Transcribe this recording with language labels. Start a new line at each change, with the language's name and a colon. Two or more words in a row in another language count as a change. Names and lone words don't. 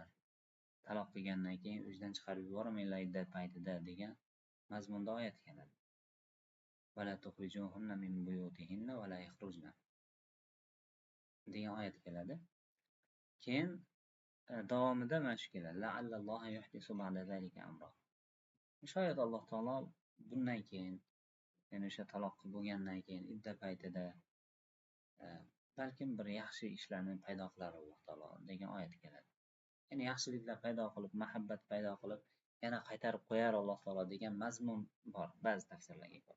Uzbek: Taloq qilgandan keyin uyingizdan chiqarib yubormanglar iddat paytida degan mazmunda oyat keladi.
Arabic: ولا تخرجوهن من بيوتهن ولا يخرجن
Uzbek: degan oyat keladi. Keyin davomida mana shu keladi.
Arabic: لعل الله يحدث بعد ذلك أمرا.
Uzbek: Shoyat Alloh taolo bundan keyin, ya'ni o'sha taloq bo'lgandan keyin iddat paytida balkim bir yaxshi ishlarni paydo qilar Alloh taolo degan oyat keladi. Ya'ni yaxshiliklar paydo qilib, muhabbat paydo qilib, yana qaytarib qo'yar Alloh taolo degan mazmun bor ba'zi tafsirlarga ko'ra.